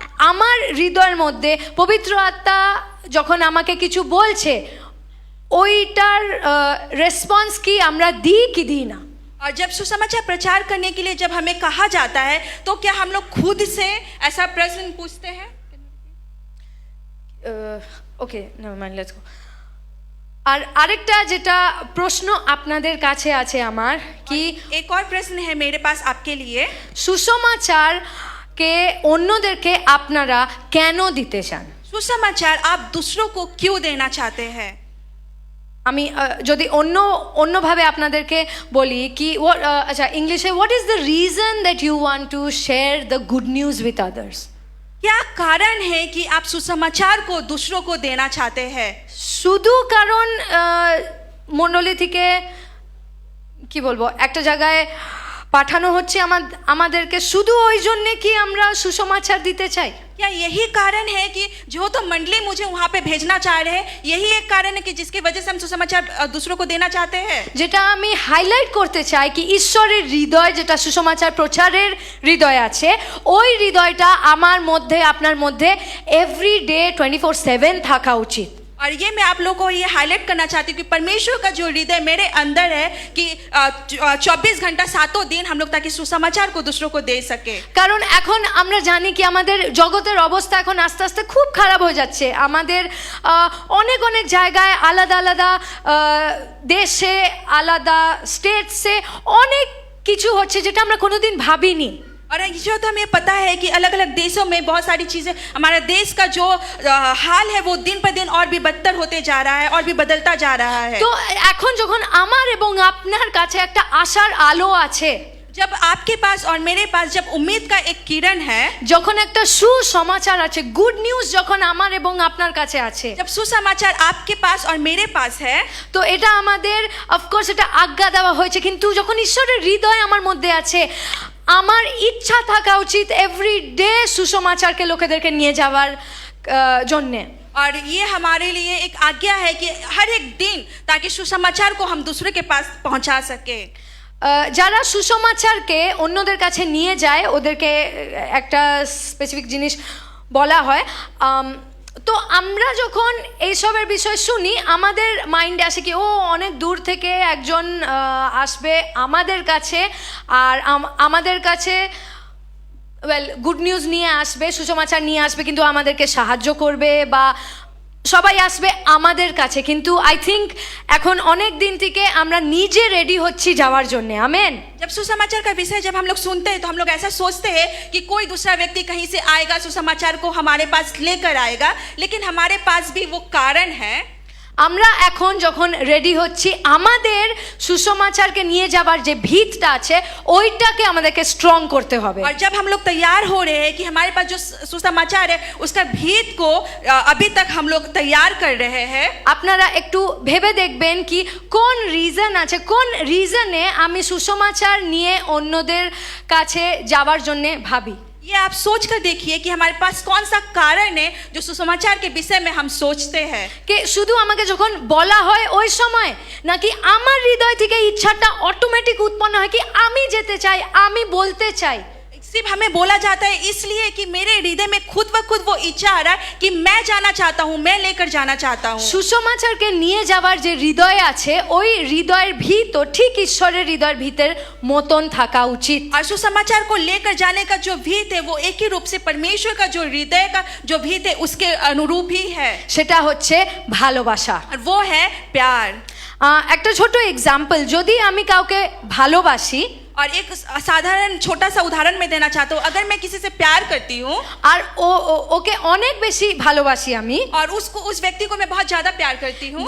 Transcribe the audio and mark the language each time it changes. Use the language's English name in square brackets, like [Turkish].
[Bangla] আমার হৃদয়ের মধ্যে পবিত্র আত্মা যখন আমাকে কিছু বলছে ওইটার রেসপন্স কি আমরা দিই কি দিই না? [Hindi] और जब सुसमाचार प्रचार करने के लिए जब हमें कहा जाता है तो क्या हम लोग खुद से ऐसा प्रश्न पूछते हैं? [English] Okay, never mind, let's go. [Bangla] আর আরেকটা যেটা প্রশ্ন আপনাদের কাছে আছে আমার, কি [Hindi] एक और प्रश्न है मेरे पास आपके लिए, [Bangla] সুসমাচারকে অন্যদেরকে আপনারা কেন দিতে চান? [Hindi] सुसमाचार आप दूसरों को क्यों देना चाहते हैं? [Bangla] আমি যদি অন্যভাবে আপনাদেরকে বলি কি আচ্ছা ইংলিশে [English] What is the reason that you want to share the good news with others? [Hindi] क्या कारण है कि आप सुसमाचार को दूसरों को देना चाहते हैं? [Bangla] শুধু কারণ মণ্ডলী থেকে কি বলবো একটা জায়গায় পাঠানো হচ্ছে আমাদেরকে শুধু ওই জন্যে কি আমরা সুসমাচার দিতে চাই? [Hindi] क्या यही कारण है कि जो तो मंडली मुझे वहाँ पे भेजना चाह रहे हैं, यही एक कारण है कि जिसकी वजह से हम सुसमाचार दूसरों को देना चाहते हैं? [Bangla] যেটা আমি হাইলাইট করতে চাই কি ঈশ্বরের হৃদয় যেটা সুসমাচার প্রচারের হৃদয় আছে ওই হৃদয়টা আমার মধ্যে আপনার মধ্যে এভরিডে 24/7 থাকা উচিত। [Hindi] और ये मैं आप लोगों को ये हाईलाइट करना चाहती हूँ कि परमेश्वर का जो हृदय मेरे अंदर है कि 24 घंटा 7 दिन हम लोग ताकि सुसमाचार को दूसरों को दे सके। [Bangla] কারণ এখন আমরা জানি কি আমাদের জগতের অবস্থা এখন আস্তে আস্তে খুব খারাপ হয়ে যাচ্ছে। আমাদের অনেক অনেক জায়গায় আলাদা আলাদা দেশে আলাদা স্টেটসে অনেক কিছু হচ্ছে যেটা আমরা কোনোদিন ভাবিনি। [Hindi] और जो तो हमें पता है कि अलग अलग देशों में बहुत सारी चीज़ें, हमारा देश का जो हाल है वो दिन पर दिन और भी बदतर होते जा रहा है और भी बदलता जा रहा है। [Bangla] তো এখন যখন আমার এবং আপনার কাছে একটা আশার আলো আছে, [Hindi] जब आपके पास और मेरे पास जब उम्मीद का एक किरण है, [Bangla] যখন একটা সুসমাচার আছে, গুড নিউজ যখন আমার এবং আপনার কাছে আছে, [Hindi] जब सुसमाचार आपके पास और मेरे पास है, [Bangla] তো এটা আমাদের অফকোর্স এটা আজ্ঞা দেওয়া হয়েছে, কিন্তু যখন ঈশ্বরের হৃদয় আমার মধ্যে আছে আমার ইচ্ছা থাকা উচিত এভরিডে সুসমাচারকে লোকেদেরকে নিয়ে যাওয়ার জন্যে। [Hindi] और ये हमारे लिए एक आज्ञा है कि हर एक दिन ताकि सुसमाचार को हम दूसरे के पास पहुंचा सके। [Bangla] যারা সুসমাচারকে অন্যদের কাছে নিয়ে যায় ওদেরকে একটা স্পেসিফিক জিনিস বলা হয়। তো আমরা যখন এইসবের বিষয় শুনি আমাদের মাইন্ডে আসে কি ও অনেক দূর থেকে একজন আসবে আমাদের কাছে আর আমাদের কাছে গুড নিউজ নিয়ে আসবে, সুসমাচার নিয়ে আসবে, কিন্তু আমাদেরকে সাহায্য করবে বা সবাই আসবে আমাদের কাছে। কিন্তু [English] I think [Bangla] এখন অনেক দিন থেকে আমরা নিজে রেডি হচ্ছি যাওয়ার জন্য। আমেন। [Hindi] जब सुसमाचार का विषय जब हम लोग सुनते हैं तो हम लोग ऐसा सोचते हैं कि कोई दूसरा व्यक्ति कहीं से आएगा, सुसमाचार को हमारे पास लेकर आएगा, लेकिन हमारे पास भी वो कारण है। [Bangla] আমরা এখন যখন রেডি হচ্ছি আমাদের সুসমাচারকে নিয়ে যাবার যে ভিতটা আছে ওইটাকে আমাদেরকে স্ট্রং করতে হবে। [Hindi] और जब हम लोग तैयार हो रहे हैं कि हमारे पास जो सुसमाचार है उसका भीत को अभी तक हम लोग तैयार कर रहे हैं। [Bangla] আপনারা একটু ভেবে দেখবেন কি কোন রিজন আছে, কোন রিজনে আমি সুসমাচার নিয়ে অন্যদের কাছে যাওয়ার জন্য ভাবি। [Hindi] ये आप सोच कर देखिए कि हमारे पास कौन सा कारण है जो सुसमाचार के विषय में हम सोचते हैं। [Bangla] কে শুধু আমাকে যখন বলা হয় ওই সময় নাকি আমার হৃদয় থেকে ইচ্ছাটা অটোমেটিক উৎপন্ন হয় কি আমি যেতে চাই, আমি বলতে চাই। [Hindi] सिर्फ हमें बोला जाता है इसलिए कि मेरे हृदय में खुद ब खुद वो इच्छा आ रहा है कि मैं जाना चाहता हूँ, मैं लेकर जाना चाहता हूँ। [Bangla] সুসমাচারকে নিয়ে যাওয়ার যে হৃদয় আছে ওই হৃদয়ের ভিত ঠিক ঈশ্বরের হৃদয়ের ভিতের মতন থাকা উচিত। [Hindi] और सुसमाचार को लेकर जाने का जो भीत है वो एक ही रूप से परमेश्वर का जो हृदय का जो भीत है उसके अनुरूप ही है। [Bangla] সেটা হচ্ছে ভালোবাসা [Hindi] और वो है प्यार। [Bangla] একটা ছোট এক্সাম্পল, যদি আমি কাউকে ভালোবাসি [Hindi] और एक साधारण छोटा सा उदाहरण मैं देना चाहता हूँ, अगर मैं किसी से प्यार करती हूँ [Bangla] আর ওকে অনেক বেশি ভালোবাসি আমি, [Hindi] और उस व्यक्ति को मैं बहुत ज्यादा प्यार करती हूँ,